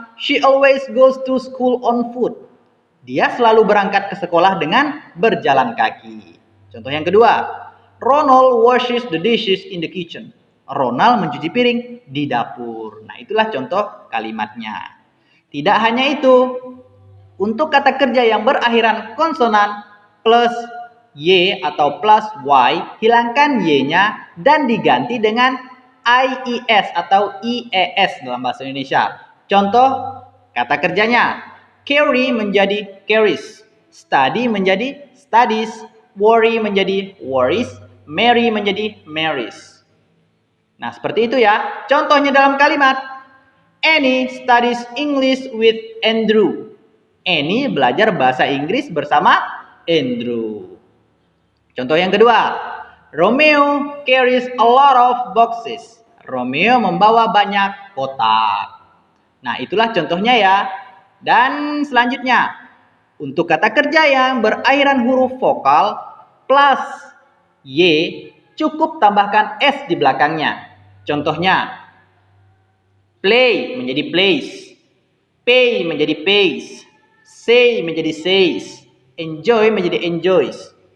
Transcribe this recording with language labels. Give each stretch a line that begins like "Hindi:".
English: She always goes to school on foot.
Indonesian: Dia selalu berangkat ke sekolah dengan berjalan kaki. Contoh yang kedua.
English: Ronald washes the dishes in the kitchen.
Indonesian: Ronald mencuci piring di dapur. Nah, itulah contoh kalimatnya. Tidak hanya itu. Untuk kata kerja yang berakhiran konsonan plus Y atau plus Y, hilangkan Y-nya dan diganti dengan IES atau IES dalam bahasa Indonesia. Contoh kata kerjanya. Carry menjadi carries, study menjadi studies, worry menjadi worries, marry menjadi marries. Nah, seperti itu ya. Contohnya dalam kalimat.
English: Annie studies English with Andrew.
Indonesian: Annie belajar bahasa Inggris bersama Andrew. Contoh yang kedua.
English: Romeo carries a lot of boxes.
Indonesian: Romeo membawa banyak kotak. Nah, itulah contohnya ya. Dan selanjutnya, untuk kata kerja yang berakhiran huruf vokal plus Y, cukup tambahkan S di belakangnya. Contohnya, play menjadi plays, pay menjadi pays, say menjadi says, enjoy menjadi enjoys.